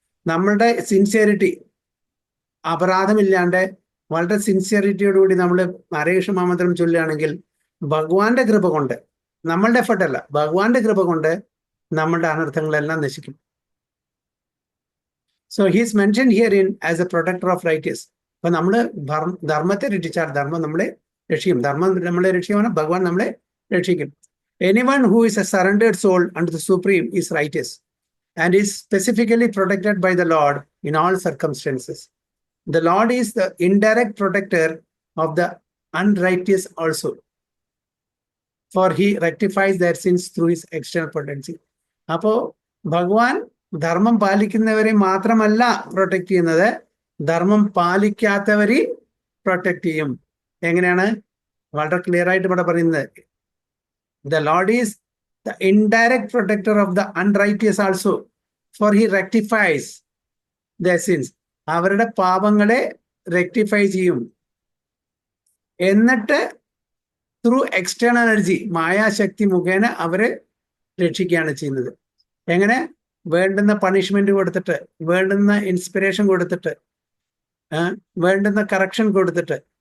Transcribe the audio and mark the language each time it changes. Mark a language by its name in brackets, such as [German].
[Malayalam] നമ്മളുടെ സിൻസിയറിറ്റി, അപരാധമില്ലാണ്ട് വളരെ സിൻസിയറിറ്റിയോടുകൂടി നമ്മൾ ഹരേ കൃഷ്ണ മന്ത്രം ചൊല്ലുകയാണെങ്കിൽ ഭഗവാന്റെ കൃപ കൊണ്ട്, നമ്മളുടെ എഫർട്ട് അല്ല, ഭഗവാന്റെ കൃപ കൊണ്ട് നമ്മളുടെ അനർത്ഥങ്ങളെല്ലാം നശിക്കും. [English] So he's mention here in as a protector of righteous. [Malayalam] അപ്പൊ നമ്മള് ധർമ്മത്തെ രക്ഷിച്ചാൽ ധർമ്മം നമ്മളെ രക്ഷിക്കും. ധർമ്മം നമ്മളെ രക്ഷിക്കുമ്പോൾ ഭഗവാൻ നമ്മളെ രക്ഷിക്കും. [English] Anyone who is a surrendered soul unto the Supreme is righteous and is specifically protected by the Lord in all circumstances. The Lord is the indirect protector of the unrighteous also, for he rectifies their sins through his external potency. [Malayalam] അപ്പോ ഭഗവാൻ ധർമ്മം പാലിക്കുന്നവരെ മാത്രമല്ല protect ചെയ്യുന്നത്, ധർമ്മം പാലിക്കാത്തവരെ protect ചെയ്യും. എങ്ങനെയാണ്? വളരെ clear ആയിട്ട് ഇവിടെ പറയുന്നത്, [English] the Lord is the indirect protector of the unrighteous also, for he rectifies their sins. [Malayalam] അവരുടെ പാപങ്ങളെ റെക്ടിഫൈ ചെയ്യും. എന്നിട്ട് [English] through external energy, [Malayalam] മായാശക്തി മുഖേന അവരെ രക്ഷിക്കുകയാണ് ചെയ്യുന്നത്. എങ്ങനെ? വേണ്ടുന്ന പണിഷ്മെന്റ് കൊടുത്തിട്ട്, വേണ്ടുന്ന ഇൻസ്പിറേഷൻ കൊടുത്തിട്ട്, വേണ്ടുന്ന കറക്ഷൻ കൊടുത്തിട്ട്.